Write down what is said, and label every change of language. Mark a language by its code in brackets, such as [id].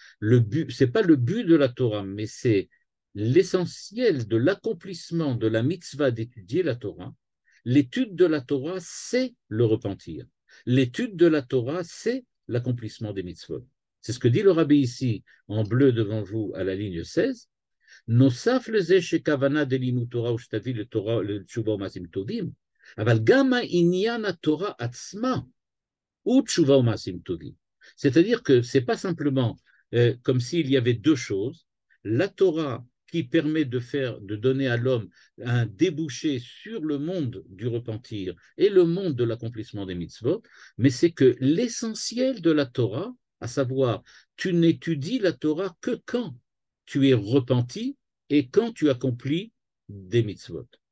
[fr] Le but, c'est pas le but de la Torah, mais c'est l'essentiel de l'accomplissement de la mitzvah d'étudier la Torah. L'étude de la Torah, c'est le repentir. L'étude de la Torah, c'est l'accomplissement des mitzvot. C'est ce que dit le rabbi ici, en bleu devant vous, à la ligne 16. [he] נוסף לזה שכוונה דלימוד תורה ושתביא לתשובה ומעשים טובים, אבל גם העניין התורה עצמה הוא תשובה ומעשים טובים. [fr] C'est-à-dire que ce n'est pas simplement comme s'il y avait deux choses, la Torah qui permet de donner à l'homme un débouché sur le monde du repentir et le monde de l'accomplissement des mitzvot, mais c'est que l'essentiel de la Torah, à savoir, tu n'étudies la Torah que quand tu es repenti et quand tu accomplis des mitzvot.